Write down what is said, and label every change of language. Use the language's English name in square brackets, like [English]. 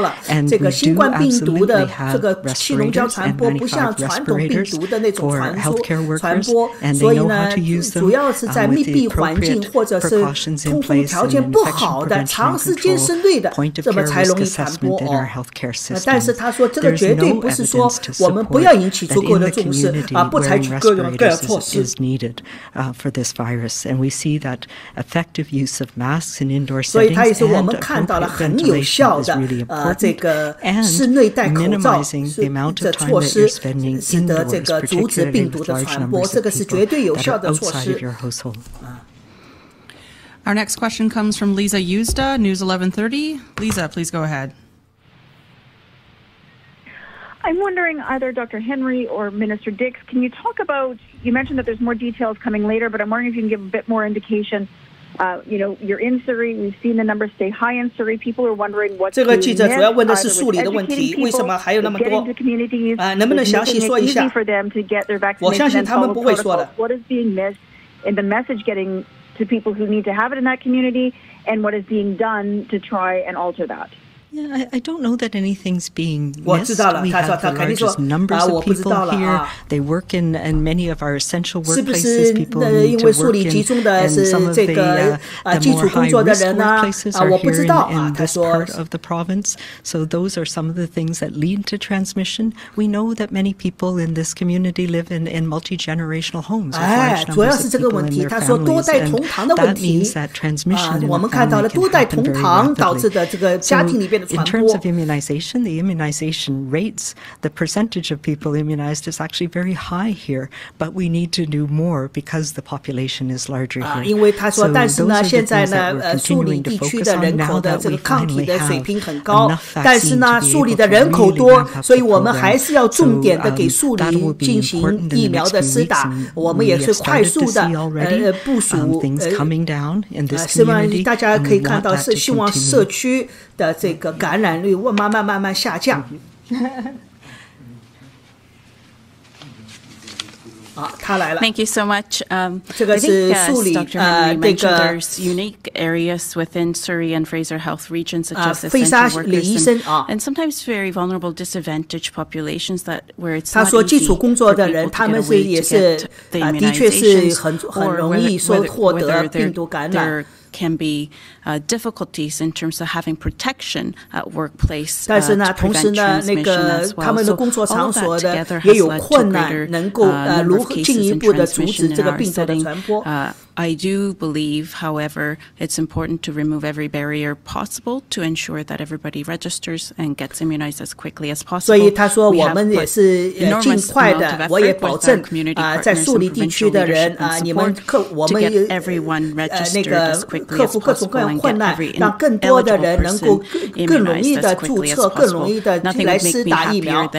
[English] And we do absolutely have respirators and N95 respirators for healthcare workers, and they know how to use them with the appropriate precautions in place and infection prevention and control. Point of care risk assessment in our healthcare system. [Chinese] 但是他说这个绝对不是说我们不要引起足够的重视不采取各种各样措施 [English] is needed for this virus, and we see that effective use of masks in indoor settings [Chinese] 所以他也是我们看到了很有效的这个室内戴口罩的措施，使得这个阻止病毒的传播，这个是绝对有效的措施。 [English] Our next question comes from Lisa Yuzda, News 1130. Lisa, please go ahead. I'm wondering, either Dr. Henry or Minister Dix, can you talk about, you mentioned that there's more details coming later, but I'm wondering if you can give a bit more indication. You're in Surrey. We've seen the numbers stay high in Surrey. People are wondering what's being missed. [Chinese] 这个记者主要问的是数理的问题，为什么还有那么多？能不能详细说一下？我相信他们不会说的。 [English] What is being missed in the message getting to people who need to have it in that community, and what is being done to try and alter that? Yeah, I don't know that anything's being missed. We have the largest numbers of people here. They work in many of our essential workplaces. People need to work in, and some of the more high-risk workplaces are here in this part of the province. So those are some of the things that lead to transmission. We know that many people in this community live in multi-generational homes with large numbers of people in their families, and that means that transmission in the family can happen very rapidly. In terms of immunization, the immunization rates, the percentage of people immunized is actually very high here, but we need to do more because the population is larger here. [Chinese] 因为他说，但是呢，现在呢，树里地区的人口的这个抗体的水平很高，但是呢，树里的人口多，所以我们还是要重点的给树里进行疫苗的施打。我们也是快速的部署。希望大家可以看到，是希望社区的这个感染率慢慢下降。他来了。 [English] Thank you so much. [Chinese] 这个是树里 [English] Dr. Henry mentioned there's unique areas within Surrey and Fraser Health regions such as essential workers and sometimes very vulnerable disadvantaged populations that where it's not easy for people to get away to get the immunization or whether they're can be difficulties in terms of having protection at workplace [Chinese] 但是呢，同时呢，那个他们的工作场所的也有困难，能够如何进一步的阻止这个病毒的传播。 [English] I do believe, however, it's important to remove every barrier possible to ensure that everybody registers and gets immunized as quickly as possible. [Chinese] 所以他说，我们也是尽快的，我也保证在树林地区的人你们我们那个克服各种各样困难，让更多的人能够更容易的注册，更容易的来施打疫苗。